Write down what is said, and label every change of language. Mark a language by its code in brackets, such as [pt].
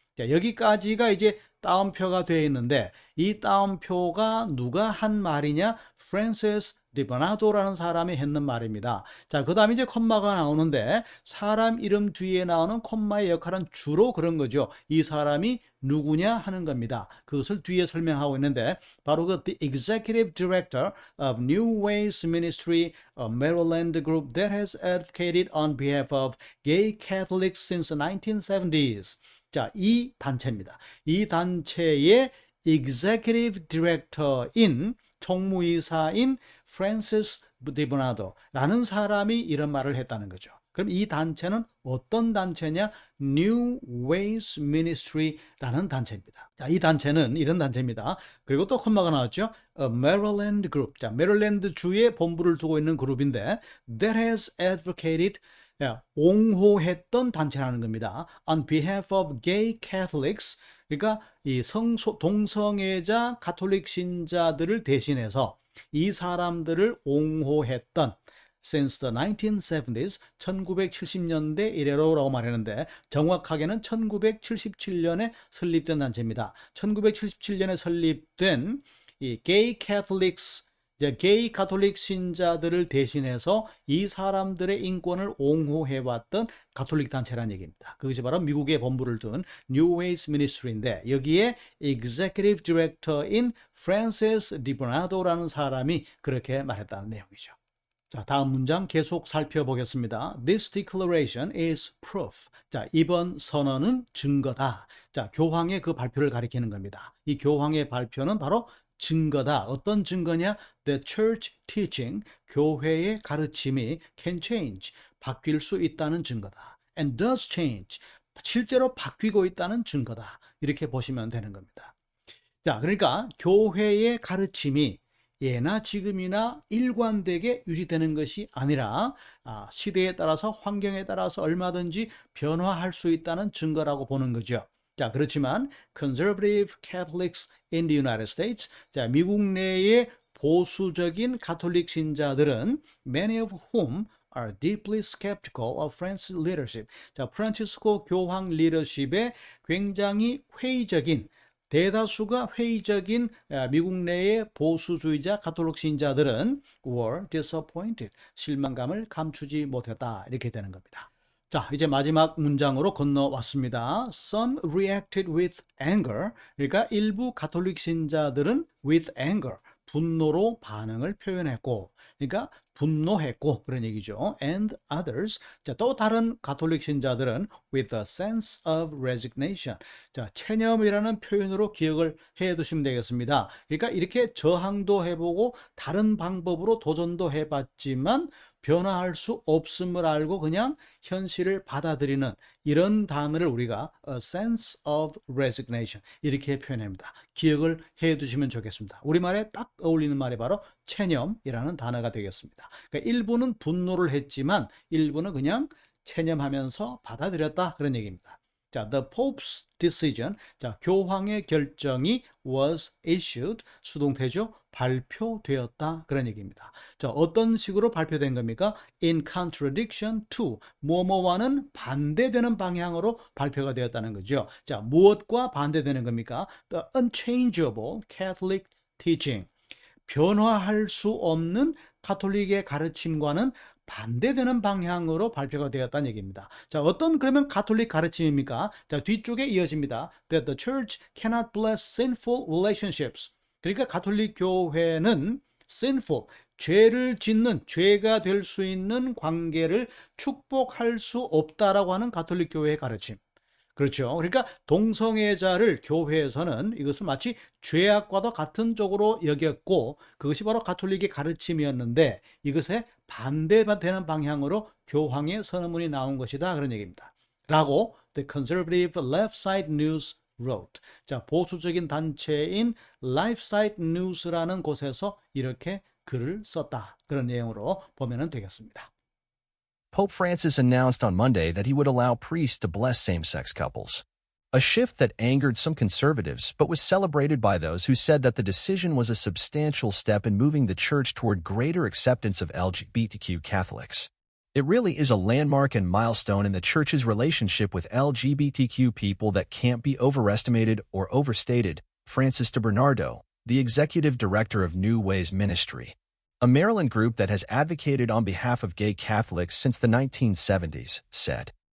[ko] 자, 여기까지가 이제 따옴표가 되어 있는데 이 따옴표가 누가 한 말이냐? 프란시스 디버나도라는 사람이 했는 말입니다. 자, 그 다음에 이제 콤마가 나오는데 사람 이름 뒤에 나오는 콤마의 역할은 주로 그런 거죠. 이 사람이 누구냐 하는 겁니다. 그것을 뒤에 설명하고 있는데 바로 그 [en] The Executive Director of New Ways Ministry, a Maryland group that has advocated on behalf of gay Catholics since the 1970s. [ko] 자, 이 단체입니다. 이 단체의 Executive Director인 총무이사인 프란시스 디버나도라는 사람이 이런 말을 했다는 거죠. 그럼 이 단체는 어떤 단체냐? New Ways Ministry라는 단체입니다. 자, 이 단체는 이런 단체입니다. 그리고 또 콤마가 나왔죠. [en] A Maryland Group. [ko] 자, 메릴랜드 주에 본부를 두고 있는 그룹인데 [en] that has advocated, [ko] 옹호했던 단체라는 겁니다. [en] On behalf of gay Catholics. [ko] 그러니까 이 동성애자 가톨릭 신자들을 대신해서 이 사람들을 옹호했던 [en] since the 1970s, [ko] 1970년대 이래로라고 말했는데 정확하게는 1977년에 설립된 단체입니다. 1977년에 설립된 이 gay Catholics, 게이 가톨릭 신자들을 대신해서 이 사람들의 인권을 옹호해왔던 가톨릭 단체라는 얘기입니다. 그것이 바로 미국의 본부를 둔 New Ways Ministry인데 여기에 Executive Director인 프란시스 디버나도라는 사람이 그렇게 말했다는 내용이죠. 자, 다음 문장 계속 살펴보겠습니다. [en] This declaration is proof. [ko] 자, 이번 선언은 증거다. 자, 교황의 그 발표를 가리키는 겁니다. 이 교황의 발표는 바로 증거다. 어떤 증거냐? [en] The church teaching, [ko] 교회의 가르침이 [en] can change, [ko] 바뀔 수 있다는 증거다. [en] And does change, [ko] 실제로 바뀌고 있다는 증거다. 이렇게 보시면 되는 겁니다. 자, 그러니까 교회의 가르침이 예나 지금이나 일관되게 유지되는 것이 아니라 시대에 따라서 환경에 따라서 얼마든지 변화할 수 있다는 증거라고 보는 거죠. [en] 자, 그렇지만 conservative Catholics in the United States, [ko] 자, 미국 내의 보수적인 가톨릭 신자들은 [en] many of whom are deeply skeptical of Francis leadership. [ko] 자, 프란치스코 교황 리더십에 굉장히 회의적인, 대다수가 회의적인 미국 내의 보수주의자 가톨릭 신자들은 [en] were disappointed, [ko] 실망감을 감추지 못했다. 이렇게 되는 겁니다. 자, 이제 마지막 문장으로 건너왔습니다. [en] Some reacted with anger. [ko] 그러니까 일부 가톨릭 신자들은 [en] with anger, [ko] 분노로 반응을 표현했고, 그러니까 분노했고 그런 얘기죠. [en] And others, [ko] 자, 또 다른 가톨릭 신자들은 [en] with a sense of resignation. [ko] 자, 체념이라는 표현으로 기억을 해 두시면 되겠습니다. 그러니까 이렇게 저항도 해보고 다른 방법으로 도전도 해봤지만 변화할 수 없음을 알고 그냥 현실을 받아들이는 이런 단어를 우리가 [en] a sense of resignation [ko] 이렇게 표현합니다. 기억을 해 두시면 좋겠습니다. 우리말에 딱 어울리는 말이 바로 체념이라는 단어가 되겠습니다. 그러니까 일부는 분노를 했지만 일부는 그냥 체념하면서 받아들였다 그런 얘기입니다. 자, [en] the Pope's decision. [ko] 자, 교황의 결정이 [en] was issued. [ko] 수동태죠. 발표되었다. 그런 얘기입니다. 자, 어떤 식으로 발표된 겁니까? [en] In contradiction to. [ko] 뭐뭐와는 반대되는 방향으로 발표가 되었다는 거죠. 자, 무엇과 반대되는 겁니까? [en] The unchangeable Catholic teaching. [ko] 변화할 수 없는 가톨릭의 가르침과는 반대되는 방향으로 발표가 되었다는 얘기입니다. 자, 어떤 그러면 가톨릭 가르침입니까? 자, 뒤쪽에 이어집니다. [en] That the church cannot bless sinful relationships. [ko] 그러니까 가톨릭 교회는 sinful, 죄를 짓는, 죄가 될 수 있는 관계를 축복할 수 없다라고 하는 가톨릭 교회의 가르침. 그렇죠. 그러니까 동성애자를 교회에서는 이것을 마치 죄악과도 같은 쪽으로 여겼고 그것이 바로 가톨릭의 가르침이었는데 이것에 반대되는 방향으로 교황의 선언문이 나온 것이다 그런 얘기입니다. [en] 라고 The Conservative Left Side News wrote. [ko] 자, 보수적인 단체인 Left Side News라는 곳에서 이렇게 글을 썼다. 그런 내용으로 보면 되겠습니다. [en] Pope Francis announced on Monday that he would allow priests to bless same-sex couples. A shift that angered some conservatives but was celebrated by those who said that the decision was a substantial step in moving the church toward greater acceptance of LGBTQ Catholics. It really is a landmark and milestone in the church's relationship with LGBTQ people that can't be overestimated or overstated, Francis DeBernardo, the executive director of New Ways Ministry, a Maryland group that has advocated on behalf of gay Catholics since the 1970s, said.